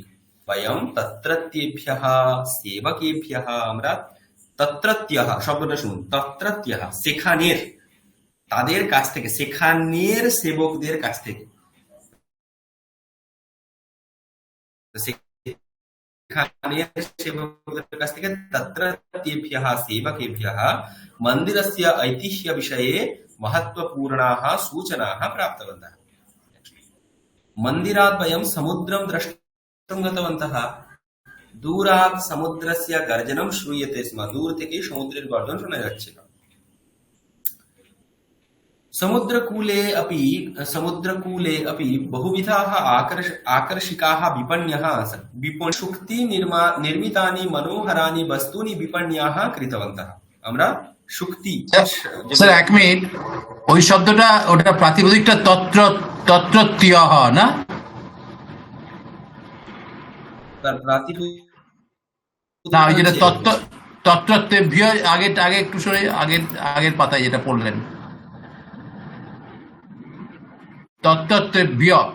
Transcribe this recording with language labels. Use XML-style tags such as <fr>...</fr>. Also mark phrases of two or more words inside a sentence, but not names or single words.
<sa>বয়ম তত্রত্যেভ্যঃ সেবকেভ্যঃ,</sa> <bn>আমরা তত্রত্যঃ শব্দটা শুনুন, তত্রত্যঃ সেখানের, তাদের কাছ থেকে, সেখানের সেবকদের কাছ থেকে, সেখানের সেবকদের কাছ থেকে</bn> <sa>তত্রত্যেভ্যঃ সেবকেভ্যঃ মন্দিরস্য ঐতিহ্য বিষয়ে महत्वपूर्णाः सूचनाः प्राप्तवन्तः। मन्दिरात् वयं समुद्रं द्रष्टुं गतवन्तः। दूरात् समुद्रस्य गर्जनं श्रूयते स्म,</sa> <bn>दूर থেকে সমুদ্রের গর্জন শোনা যাচ্ছিল।</bn> <sa>समुद्रकूले अपि बहुविधाः आकर्षिकाः विपण्यः आसन्। शुक्ति निर्मितानि मनोहराणि वस्तूनि विपण्याः कृतवन्तः।</sa> <bn>আমরা শুক্তি, স্যার এক মিনিট, ওই শব্দটা ওটা প্রাতিপদিকটা তত্রত্যহ না, তার প্রাতিপদিক না ওই যেটা তত্রত্যেভ্য, আগে একটু সরে আগের পাতায় যেটা পড়লেন, তত্রত্যেভ্য,</bn>